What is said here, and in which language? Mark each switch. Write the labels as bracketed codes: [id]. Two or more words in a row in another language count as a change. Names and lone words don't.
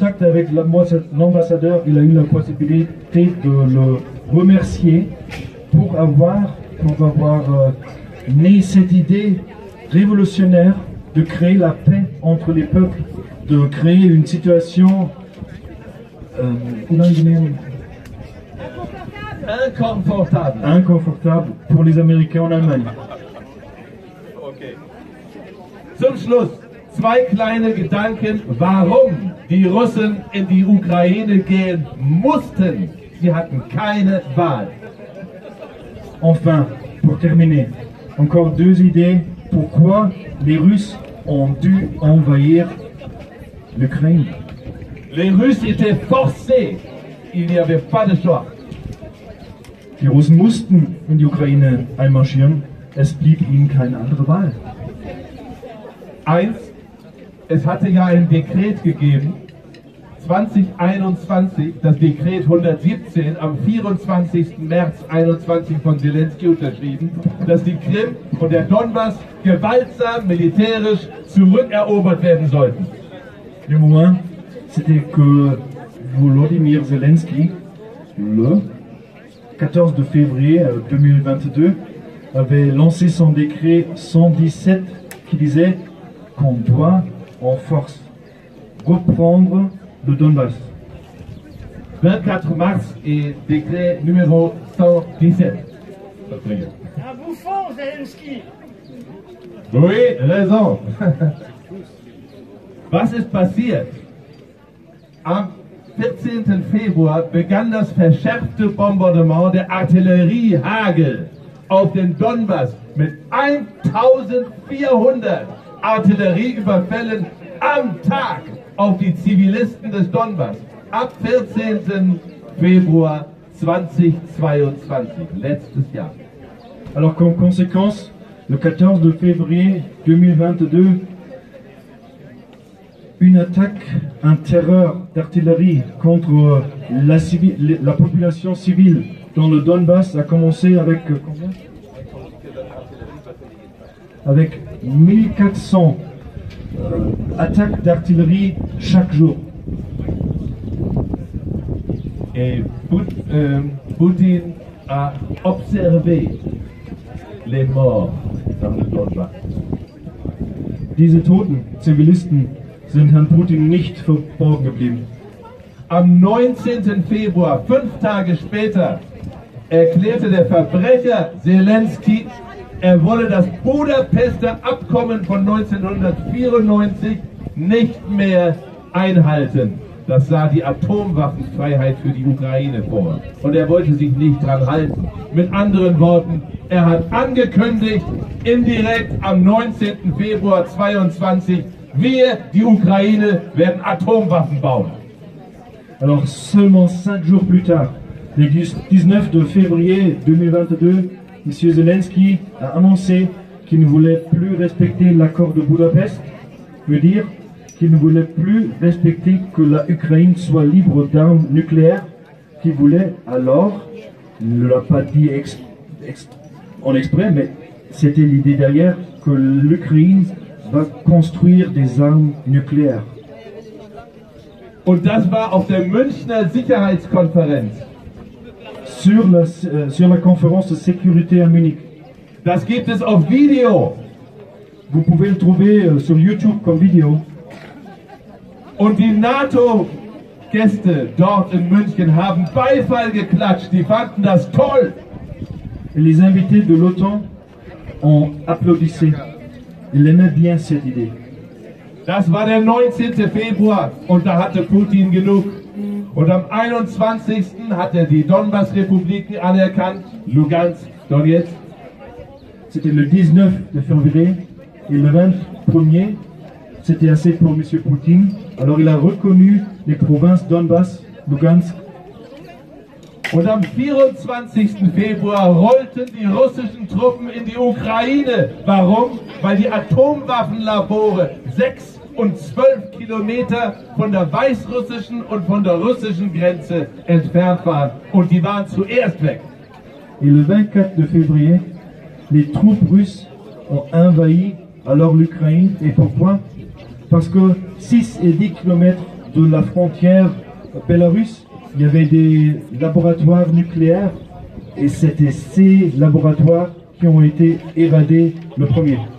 [fr] avec l'ambassadeur, il a eu la possibilité de le remercier pour avoir né cette idée révolutionnaire de créer la paix entre les peuples, de créer une situation inconfortable pour les Américains en Allemagne. Okay. [de] Zum Schluss 2 kleine Gedanken, warum die Russen in die Ukraine gehen mussten. Sie hatten keine Wahl. [fr] Enfin, pour terminer, encore 2 idées pourquoi les Russes ont dû envahir l'Ukraine. Les Russes étaient forcés. Il n'y avait pas de choix. [de] Die Russen mussten in die Ukraine einmarschieren. Es blieb ihnen keine andere Wahl. Eins, es hatte ja ein Dekret gegeben, 2021, das Dekret 117, am 24. März 2021 von Zelensky unterschrieben, dass die Krim und der Donbass gewaltsam militärisch zurückerobert werden sollten. [fr] Le moment, c'était que Volodymyr Zelensky, le 14 février 2022, avait lancé son décret 117 qui disait qu'on doit en force reprendre le Donbass. 24 mars et décret numéro 117. Un bouffon, Zelensky. Oui, raison. [de] Was ist passiert? Am 14. Februar begann das verschärfte Bombardement der Artilleriehagel auf den Donbass mit 1400 Artillerieüberfällen am Tag auf die Zivilisten des Donbass. Ab 14. Februar 2022, letztes Jahr. [fr] Alors qu'en conséquence, le 14 février 2022, une attaque, un terreur d'artillerie contre la population civile dans le Donbass a commencé avec combien? Avec 1400 attaques d'artillerie chaque jour. Et Poutine a observé les morts dans le Donbass. [de] Diese toten Zivilisten sind Herrn Putin nicht verborgen geblieben. Am 19. Februar, 5 Tage später, erklärte der Verbrecher Zelensky, er wolle das Budapester Abkommen von 1994 nicht mehr einhalten. Das sah die Atomwaffenfreiheit für die Ukraine vor. Und er wollte sich nicht dran halten. Mit anderen Worten, er hat angekündigt, indirekt am 19. Februar 2022, wir, die Ukraine, werden Atomwaffen bauen. [fr] Alors seulement 5 jours plus tard, le 19 février 2022, M. Zelensky a annoncé qu'il ne voulait plus respecter l'accord de Budapest, veut dire qu'il ne voulait plus respecter que la Ukraine soit libre d'armes nucléaires, qu'il voulait alors, il ne l'a pas dit en exprès, mais c'était l'idée derrière, que l'Ukraine va construire des armes nucléaires. [de] Und das war auf der Münchner Sicherheitskonferenz. [fr] Sur la conférence de sécurité à Munich. [de] Das gibt es auf Video. [fr] Vous pouvez le trouver sur YouTube comme vidéo. [de] Und die NATO-Gäste dort in München haben Beifall geklatscht. Die fanden das toll. [fr] Et les invités de l'OTAN ont applaudissé. Ils aimaient bien cette idée. [de] Das war der 19. Februar und da hatte Putin genug. Und am 21. hat er die Donbass-Republiken anerkannt, Lugansk, Donetsk. [fr] C'était le 19 février et le 21er, c'était assez pour M. Poutine. Alors il a reconnu les provinces Donbass, Lugansk. [de] Und am 24. Februar rollten die russischen Truppen in die Ukraine. Warum? Weil die Atomwaffenlabore 6 und 12 Kilometer von der weißrussischen und von der russischen Grenze entfernt waren. Und die waren zuerst weg. [fr] Et le 24 février, les troupes russes ont envahi alors l'Ukraine. Et pourquoi? Parce que 6 et 10 kilomètres de la frontière bélarusse, il y avait des laboratoires nucléaires et c'était ces laboratoires qui ont été éradiés le premier.